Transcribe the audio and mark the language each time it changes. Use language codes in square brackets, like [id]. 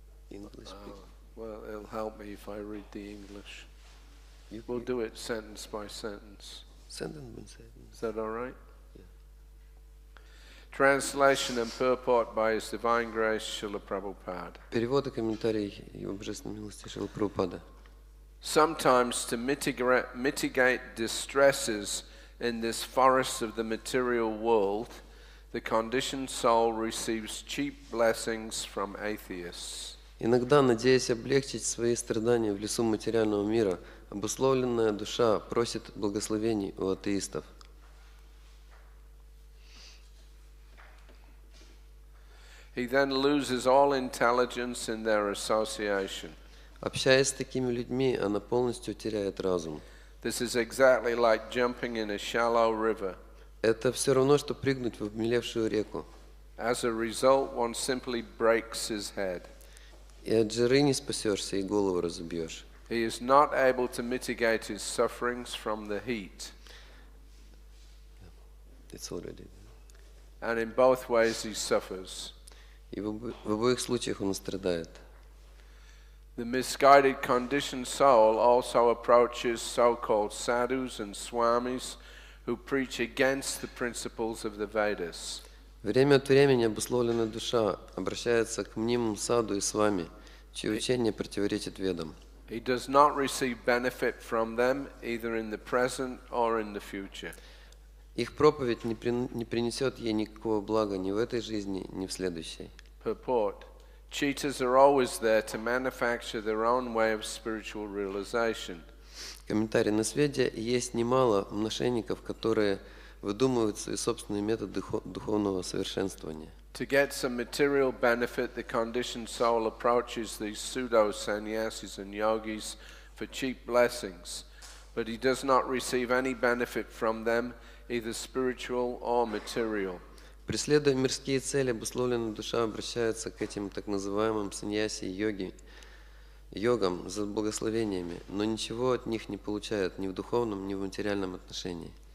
[en] English. Well, it'll help me if I read the English. We'll do it sentence by sentence. Sentence by sentence. Is that all right? Yeah. Translation and purport by His Divine Grace, Srila Prabhupada. [ru] Перевод и комментарий Его Божественной милости Шрила Прабхупада. [en] Sometimes to mitigate distresses in this forest of the material world, the conditioned soul receives cheap blessings from atheists. [ru] Иногда, надеясь облегчить свои страдания в лесу материального мира, обусловленная душа просит благословений у атеистов. [en] He then loses all intelligence in their association. [ru] Общаясь с такими людьми, она полностью теряет разум. [en] This is exactly like jumping in a shallow river. [ru] Это все равно, что прыгнуть в обмелевшую реку. [en] As a result, one simply breaks his head. [ru] И от жары не спасешься, и голову разобьешь. [en] He is not able to mitigate his sufferings from the heat. It's already. And in both ways he suffers. [ru] И в обоих случаях он страдает. [en] The misguided conditioned soul also approaches so-called sadhus and swamis who preach against the principles of the Vedas. [ru] Время от времени обусловленная душа обращается к мнимым саду и свами, чье учение противоречит ведам. [en] He does not receive benefit from them either in the present or in the future. [ru] Их проповедь не принесет ей никакого блага ни в этой жизни, ни в следующей. [en] Purport. Cheaters are always there to manufacture their own way of spiritual realization. [ru] Комментарий. На свете есть немало мошенников, которые выдумывают свои собственные методы духовного совершенствования. [en] To get some material benefit, the conditioned soul approaches these pseudo-sannyasis and yogis for cheap blessings, but he does not receive any benefit from them, either spiritual or material. [ru] Преследуя мирские цели, обусловленная душа обращается к этим так называемым саньяси и йогам за благословениями, но ничего от них не получает ни в духовном, ни в материальном отношении.